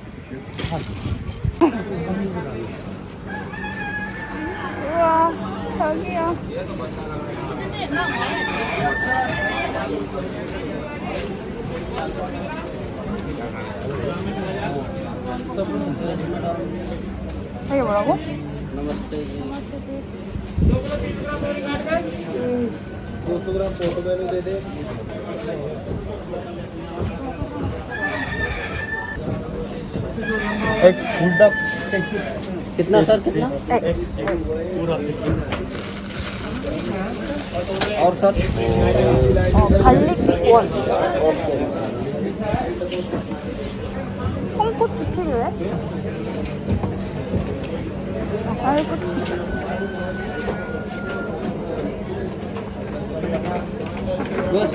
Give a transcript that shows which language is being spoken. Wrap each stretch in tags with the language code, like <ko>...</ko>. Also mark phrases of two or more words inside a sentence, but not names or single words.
<ko>우와, 자기야. 자기 뭐라고?</ko> <hi>नमस्ते जी। नमस्ते जी. 200 ग्राम पोर्टोबेलो दे दे। एक फुलडा कितना सर, कितना? पूरा और सर</hi> <ko>갈릭 원. 콩꼬치 필요해? 알꼬치.</ko> <hi>बस</hi>